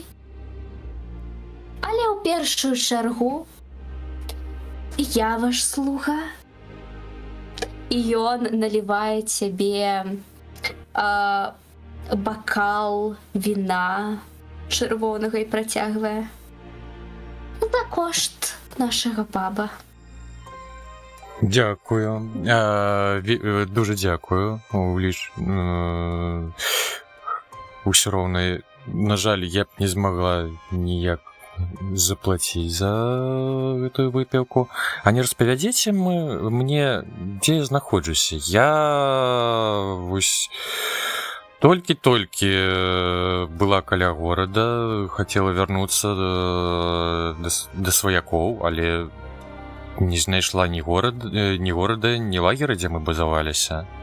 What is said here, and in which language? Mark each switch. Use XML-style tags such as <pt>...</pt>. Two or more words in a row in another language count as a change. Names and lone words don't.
<be>Але ў першую чаргу я ваш слуга. І ён налівае цябе бакал віна чырвонага і працягвае: «За кошт нашага паба».</be> <uk>Дякую. Дуже дякую.</uk> <be>Усё роўна, на жаль, я б не змагла ніяк заплаціць за гэтую выпіўку. А не распавядзіце мне, дзе я знаходжуся? Я вось толькі была каля горада, хацела вярнуцца да сваякоў, але не знайшла ні горада, ні лагера, дзе мы базаваліся.</be>